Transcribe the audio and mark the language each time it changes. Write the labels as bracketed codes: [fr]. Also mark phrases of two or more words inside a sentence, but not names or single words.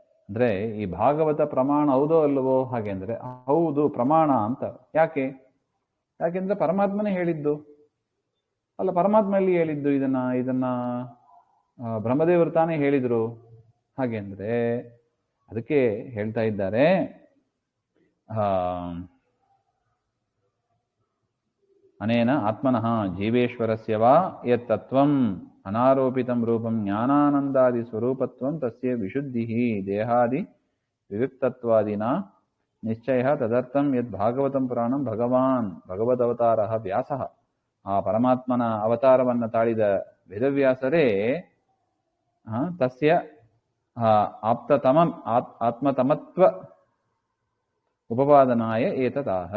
[kn] ಅಂದ್ರೆ ಈ ಭಾಗವತ ಪ್ರಮಾಣ ಹೌದೋ ಅಲ್ಲವೋ ಹಾಗೆ ಅಂದ್ರೆ ಹೌದು ಪ್ರಮಾಣ ಅಂತ. ಯಾಕೆಂದ್ರೆ ಪರಮಾತ್ಮನೇ ಹೇಳಿದ್ದು ಅಲ್ಲ, ಪರಮಾತ್ಮ ಎಲ್ಲಿ ಹೇಳಿದ್ದು ಇದನ್ನ ಬ್ರಹ್ಮದೇವರು ತಾನೇ ಹೇಳಿದ್ರು. ಹಾಗೆ ಅಂದ್ರೆ ಅದಕ್ಕೆ ಹೇಳ್ತಾ ಇದ್ದಾರೆ, [sa] ಅನೇನ ಆತ್ಮನಃ ಜೀವೇಶ್ವರಸ್ಯ ವಾ ಯತ್ ತತ್ವಂ ಅನಾರೋಪಿತಂ ರೂಪಂ ಜ್ಞಾನಾನಂದಾದಿ ಸ್ವರೂಪತ್ವಂ ತಸ್ಯ ವಿಶುದ್ಧಿ ದೇಹಾದಿ ವಿವಿಕ್ತತ್ವಾದಿನ ನಿಶ್ಚಯ ತದರ್ಥಂ ಯದ್ ಭಾಗವತಂ ಪುರಾಣಂ ಭಗವದವತಾರಃ ವ್ಯಾಸಃ. [kn] ಆ ಪರಮಾತ್ಮನ ಅವತಾರವನ್ನು ತಾಳಿದ ವೇದವ್ಯಾಸರೇ [sa] ತಸ್ಯ ಆತ್ಮತಮತ್ವ ಉಪಪಾದನಾಯ ಏತದಾಹ.